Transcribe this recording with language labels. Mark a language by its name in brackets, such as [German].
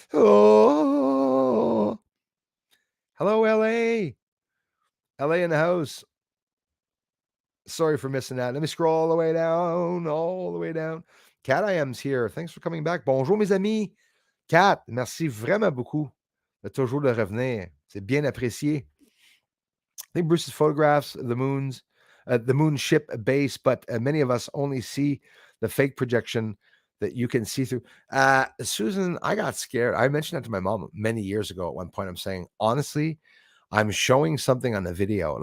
[English] Oh, hello, LA. LA in the house. Sorry for missing that. Let me scroll all the way down. Cat I am's here. Thanks for coming back. [French] Bonjour, mes amis. Cat, merci vraiment beaucoup de toujours de revenir. C'est bien apprécié. [English] I think Bruce's photographs the moon ship base, but many of us only see the fake projection that you can see through. Susan, I got scared. I mentioned that to my mom many years ago. At one point, I'm saying, honestly, I'm showing something on the video.